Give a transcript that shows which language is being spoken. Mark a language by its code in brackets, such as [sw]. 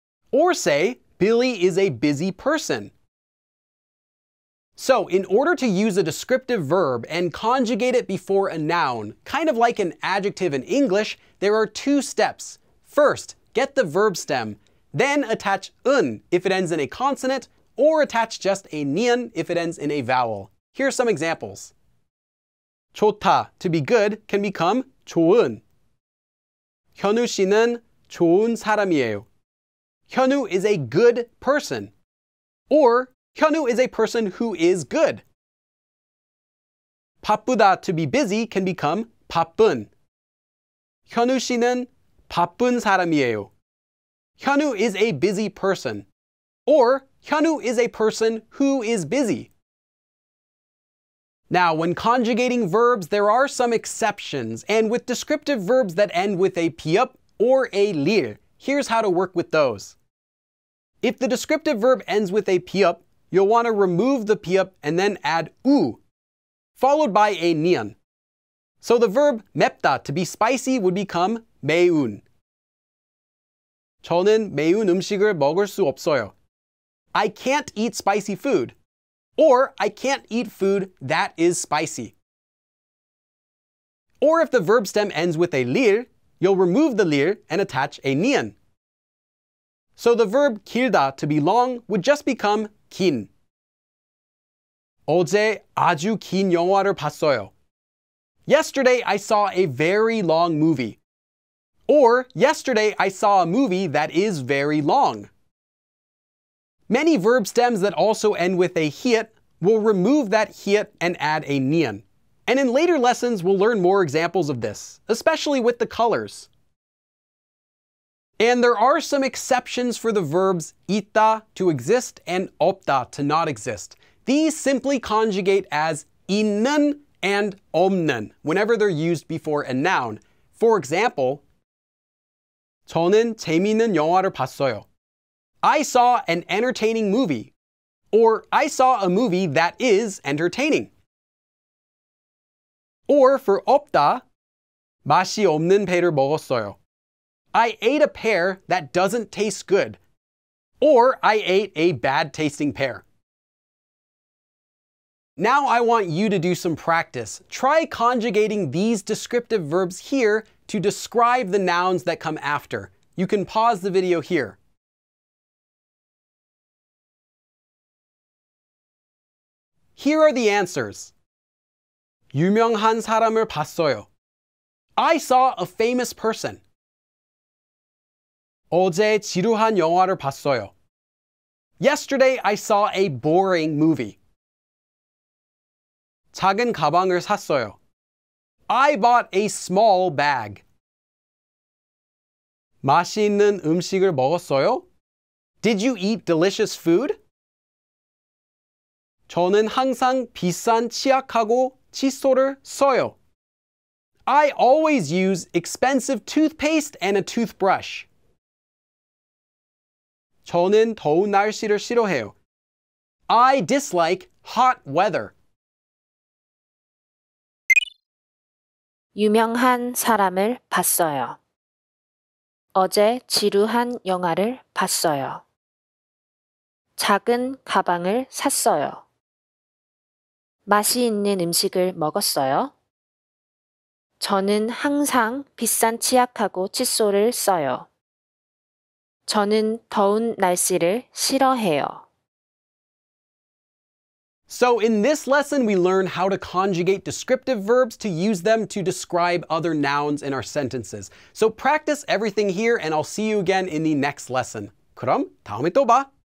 [en] Or say, Billy is a busy person. So, in order to use a descriptive verb and conjugate it before a noun, kind of like an adjective in English, there are two steps. First, get the verb stem, then attach un if it ends in a consonant, or attach just a nian if it ends in a vowel. Here are some examples. 좋다, to be good, can become 좋은. [ko] 현우 씨는 좋은 사람이에요. [en] 현우 is a good person. Or 현우 is a person who is good. 바쁘다, to be busy, can become 바쁜. [ko] 현우 씨는 바쁜 사람이에요. [en] 현우 is a busy person. Or 현우 is a person who is busy. Now, when conjugating verbs, there are some exceptions, and with descriptive verbs that end with a piup or a lir, here's how to work with those. If the descriptive verb ends with a piup, you'll want to remove the piup and then add u, followed by a nian. So the verb 맵다, to be spicy, would become 매운. [ko] 저는 매운 음식을 먹을 수 없어요. [en] I can't eat spicy food. Or, I can't eat food that is spicy. Or if the verb stem ends with a lir, you'll remove the lir and attach a nian. So the verb 길다, to be long, would just become 긴. [ko] 어제 아주 긴 영화를 봤어요. [en] Yesterday I saw a very long movie. Or, yesterday I saw a movie that is very long. Many verb stems that also end with a hiet will remove that hiet and add a nian. And in later lessons, we'll learn more examples of this, especially with the colors. And there are some exceptions for the verbs 있다, to exist, and 없다, to not exist. These simply conjugate as 있는 and 없는 whenever they're used before a noun. For example, [ko] 저는 재미있는 영화를 봤어요. [en] I saw an entertaining movie. Or, I saw a movie that is entertaining. Or, for [ko] 없다, 맛이 없는 배를 먹었어요. [en] I ate a pear that doesn't taste good. Or, I ate a bad-tasting pear. Now I want you to do some practice. Try conjugating these descriptive verbs here to describe the nouns that come after. You can pause the video here. Here are the answers. [ko] 유명한 사람을 봤어요. [en] I saw a famous person. [ko] 어제 지루한 영화를 봤어요. [en] Yesterday I saw a boring movie. [ko] 작은 가방을 샀어요. [en] I bought a small bag. [ko] 맛있는 음식을 먹었어요? [en] Did you eat delicious food? [ko] 저는 항상 비싼 치약하고 칫솔을 써요. [en] I always use expensive toothpaste and a toothbrush. [ko] 저는 더운 날씨를 싫어해요. [en] I dislike hot weather. [ko] 유명한 사람을 봤어요. 어제 지루한 영화를 봤어요. 작은 가방을 샀어요. 맛이 있는 음식을 먹었어요. 저는 항상 비싼 치약하고 칫솔을 써요. 저는 더운 날씨를 싫어해요. [en] So in this lesson, we learn how to conjugate descriptive verbs to use them to describe other nouns in our sentences. So practice everything here and I'll see you again in the next lesson. [ko] 그럼 다음에 또 봐.